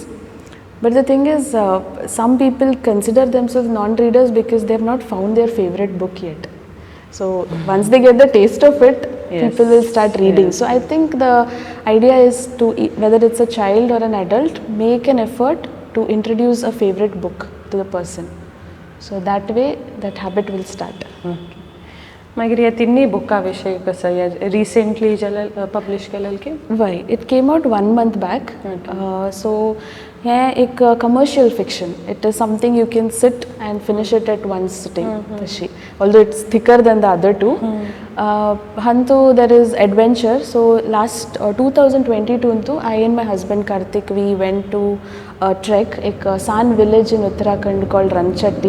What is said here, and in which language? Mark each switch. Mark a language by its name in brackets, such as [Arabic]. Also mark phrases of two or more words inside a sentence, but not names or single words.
[English] But the thing is, some people consider themselves non-readers because they have not found their favorite book yet. So once they get the taste of it, people will start reading. So I think the idea is to, whether it's a child or an adult, make an effort to introduce a favorite book to the person. So that way, that habit will start. [Konkani] मागीर ह्या तिन्नी बुका विशयी कसं [English] recently publish [Konkani] केलेलं की? [English] Why? It came out 1 month back. [Konkani] So हें एक [English] commercial fiction. It is something you can sit and finish it at one sitting. [Konkani] तशी. [English] Although it's thicker than the other two. Hantu there is adventure. So last 2022 ntу I and my husband Karthik we went to a trek. एक San village in Uttarakhand called Ranchatti.